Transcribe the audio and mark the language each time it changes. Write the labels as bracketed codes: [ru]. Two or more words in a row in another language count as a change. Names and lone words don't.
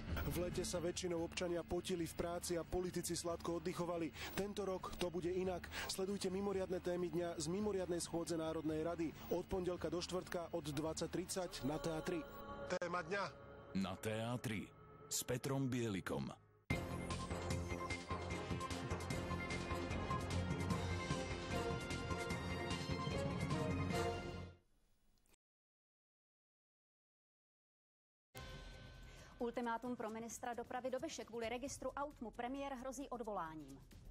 [sk] V lete sa väčšinou občania potili v práci a politici sladko oddychovali. Tento rok to bude inak. Sledujte mimoriadne témy dňa z mimoriadnej schôdze Národnej rady. Od pondelka do štvrtka od 20:30 na TA3. Téma dňa. Na TA3 s Petrom Bielikom. [cs] Ultimátum pro ministra dopravy Dobeše kvůli registru aut mu premiér hrozí odvoláním.